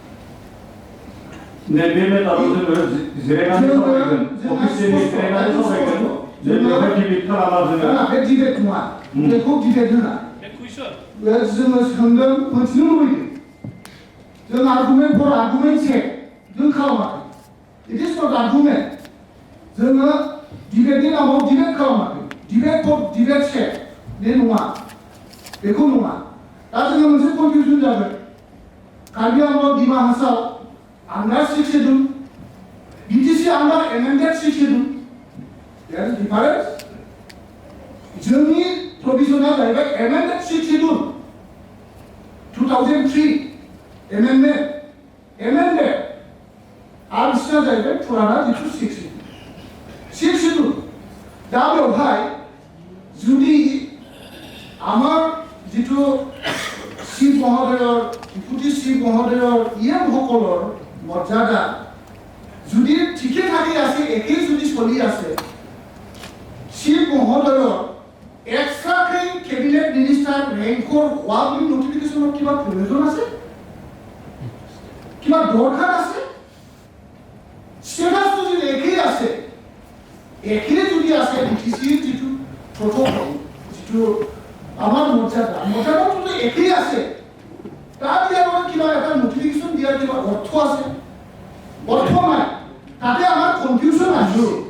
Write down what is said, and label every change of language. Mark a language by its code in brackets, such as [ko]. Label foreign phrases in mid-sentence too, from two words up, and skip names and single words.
[brx] नैबे मेटाराव जोङो जिरायनानै सावरायगोन अफिसियेलि जिरायनानै सावरायगोन जों बेवहाय डिबेट खालामा जोङो बे डिबेट नङा बेखौ डिबेट होना petition. जोङो सोंदों मोनथिनो लुबैदों जों [en] argument for argument sake [brx] जों खालामाखै [en] it is not argument [brx] जोङो डिबेटनि नामाव डिबेट खालामाखै [en] debate for debate sake [brx] बे नङा बेखौ नङा दा जोङो मोनसे कनफिउजन जागोन कार्बि आंलं डिमा हासाव आन्डार 6 शेड्युल BTC आन्डार एमेन्डेड 6 शेड्युल [en] there is difference [brx] जोंनि प्रोविजनआ जाहैबाय एमेन्डेड 6 शेड्युल 2003 एमेन्डेड आरो बिसोरना जाहैबाय फुराना जिथु 6 शेड्युल दा बेवहाय जुदि [as] আমাৰ জিথু শিৱ মহোদয়ৰ ডিপুটী শিৱ মহোদয়ৰ সকলৰ মৰ্যাদা যদি ঠিকে থাকে আছে একেই যদি চলি আছে শিৱ মহোদয়ৰ এক্সট্ৰাকৈ কেবিনেট মিনিষ্টাৰ ৰেংকৰ হোৱা বুলি নটিফিকেশ্যনৰ কিবা প্ৰয়োজন আছে কিবা দৰকাৰ আছে ষ্টেটাছটো যদি একেই আছে একেই যদি আছে ডিটিচিৰ যিটো প্ৰট'কল যিটো আমাৰ মৰ্যাদাটো একেই আছে তাৰ ইয়াৰ কিবা এটা নটিফিকেশ্যন দিয়াৰ কিবা অৰ্থ আছে অৰ্থ নাই তাতে আমাৰ কনফিউজন আহিছে